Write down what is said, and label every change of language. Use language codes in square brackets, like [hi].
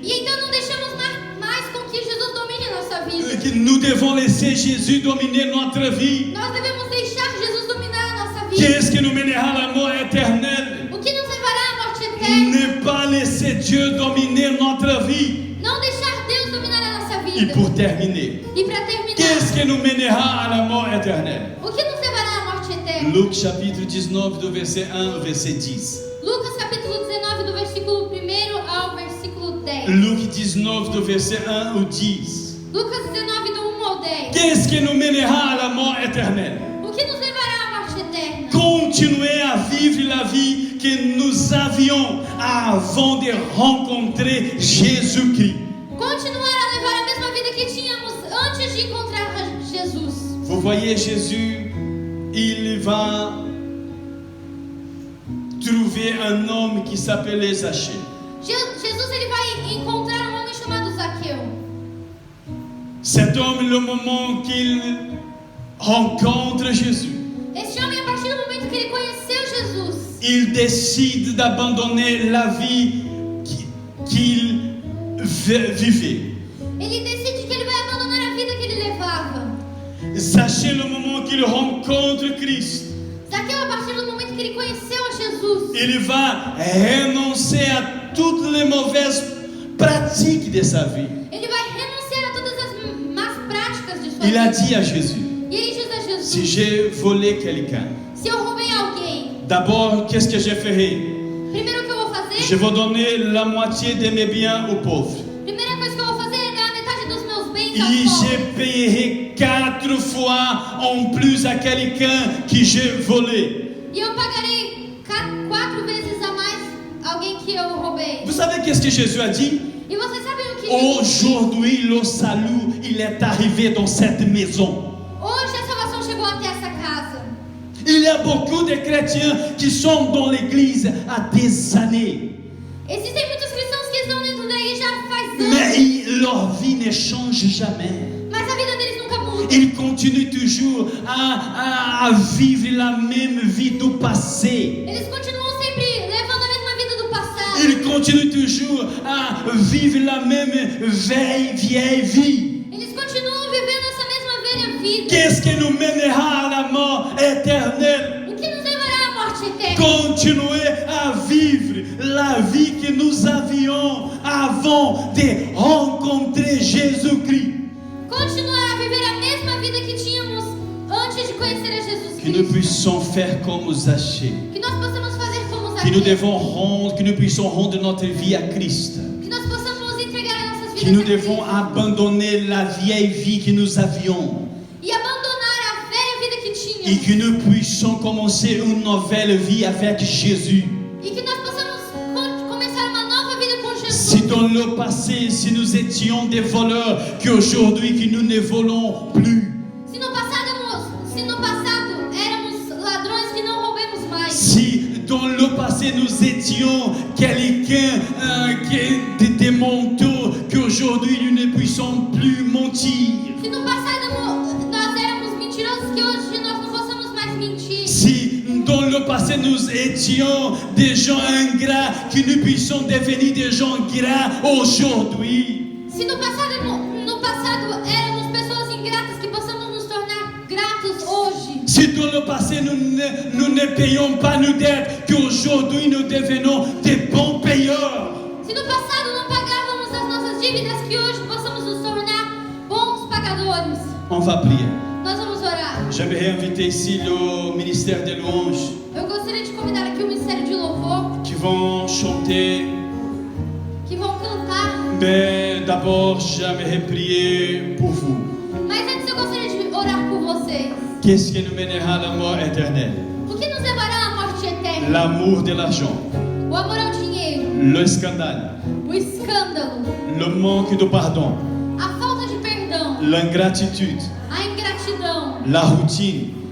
[pt] E então não deixamos mais com que Jesus domine a nossa vida. [fr] que nous devons laisser Jésus dominer notre vie. [pt] Nós devemos deixar Jesus dominar a nossa vida. [fr] Qu'est-ce qui nous mènera à la mort éternelle? [pt] O que nos levará à morte eterna? [fr] Ne pas laisser Dieu dominer notre vie. [pt] Não deixar Deus dominar a nossa [fr] Et [pt] vida. [fr] pour terminer, [pt] E para terminar, [fr] qu'est-ce qui nous mènera à la mort éternelle? [pt] o que nos levará à morte eterna? [fr] Luc chapitre 19 du verset 1 au verset 10. [pt] Lucas capítulo 19 do versículo 1 ao versículo 10. [fr] Luc 19 du verset 1 au 10. [pt] Lucas 19 do 1 ao 10. [fr] Qu'est-ce qui nous mènera à la mort éternelle? [pt] O que nos levará à morte eterna? [fr] Continuer à vivre la vie que nous avions avant de rencontrer Jésus-Christ. [pt] Continuar a levar a mesma vida que tínhamos antes de encontrar Jesus. [fr] Vous voyez, Jésus, il va trouver un homme qui s'appelait Zachée. [pt] Jesus ele vai encontrar um homem chamado Zaqueu. [fr] Cet homme, le moment qu'il rencontre Jésus, [pt] Este homem, a partir do momento que ele conheceu Jesus, [fr] il décide d'abandonner la vie qu'il vivait. [pt] ele decide que ele vai abandonar a vida que ele levava. [fr] Zachée, le moment qu'il rencontre Christ, [pt] Zaqueu, a partir do momento que ele conheceu a Jesus, [fr] il va renoncer à toutes les mauvaises pratiques de sa vie. [pt] ele vai renunciar a todas as más práticas de sua [fr] Il a [pt] vida. [fr] dit à Jésus, [pt] E ele diz a Jesus: [fr] si j'ai volé quelqu'un, [pt] se eu roubei alguém, [fr] d'abord, qu'est-ce que je ferai? [pt] primeiro o que eu vou fazer, [fr] Je vais donner la moitié de mes biens aux pauvres. [pt] primeira coisa que eu vou fazer é dar a metade dos meus bens [fr] Et [pt] aos [fr] je [pt] pobres. [fr] paierai 4 fois en plus à quelqu'un que j'ai volé. [pt] E eu pagarei 4 vezes a mais alguém que eu roubei. [fr] Vous savez qu'est-ce que Jésus a dit? [pt] E vocês sabem o que Jesus... [fr] Aujourd'hui, le salut, il est arrivé dans cette maison. [pt] Hoje a salvação chegou até essa casa. [fr] Il y a beaucoup de chrétiens qui sont dans l'église à des années. [pt] Existem muitos cristãos que estão dentro da igreja faz anos, [fr] Mais leur vie ne change jamais. [pt] mas a vida deles nunca muda. [fr] Ils continuent toujours à vivre la même vie du passé. [pt] Eles continuam sempre levando a mesma vida do passado. [fr] Ils continuent toujours à vivre la même vieille vie. [pt] Eles continuam vivendo essa mesma velha vida. [fr] Qu'est-ce qui nous mènera à la mort éternelle? [pt] O que nos levará à morte eterna? [fr] Continuer à vivre la vie que nous avions avant de rencontrer Jésus-Christ. [pt] Continuar a viver a mesma vida que tínhamos antes de conhecer a Jesus [fr] Que nous [pt] Cristo. [fr] puissions faire comme Zachée. [pt] Que nós possamos fazer como [fr] Que nous [pt] Zaqueu. [fr] devons rendre, que nous puissions rendre notre vie à Christ. [pt] Que nós possamos entregar as nossas [fr] Que [pt] vidas [fr] nous [pt] a Cristo. [fr] devons abandonner la vieille vie que nous avions. [pt] E abandonar a velha vida que [fr] Et [pt] tínhamos. [fr] que nous puissions commencer une nouvelle vie avec Jésus. [pt] E que nós possamos começar uma nova vida com Jesus. [fr] Si dans le passé, si nous étions des voleurs, qu'aujourd'hui que nous ne volons plus. [pt] Se no passado éramos ladrões, que não roubemos mais. [fr] Si dans le passé nous étions quelqu'un des manteaux, qu'aujourd'hui nous ne puissions plus mentir. [pt] Se no passado nós éramos mentirosos, que hoje nós não possamos mais mentir. [fr] Si dans le passé nous étions des gens ingrats, que nous puissions devenir des gens gras aujourd'hui. [pt] Se no passado éramos pessoas ingratas, que possamos nos tornar gratos hoje. [fr] Si dans le passé nous ne payons pas nos dettes, qu'aujourd'hui nous devenons des bons payeurs. [pt] Se no passado não pagávamos as nossas dívidas, que hoje possamos nos tornar bons pagadores. [fr] On va prier. [pt] Nós vamos orar. [fr] J'aimerais inviter ici le ministère des louanges [pt] Eu gostaria de convidar aqui o Ministério de Louvor, [fr] qui vont chanter. [pt] que vão cantar. [fr] Mais d'abord, j'aimerais prier pour vous. [pt] Mas antes eu gostaria de orar por vocês. [fr] Qu'est-ce qui nous mènera à la mort éternelle? [pt] O que nos levará à morte eterna? [fr] L'amour de l'argent, [pt] O amor ao dinheiro, [fr] le scandale, [pt] o escândalo, [fr] le manque de pardon, [pt] a falta de perdão, [fr] l'ingratitude, [pt] a ingratidão, [fr] la routine,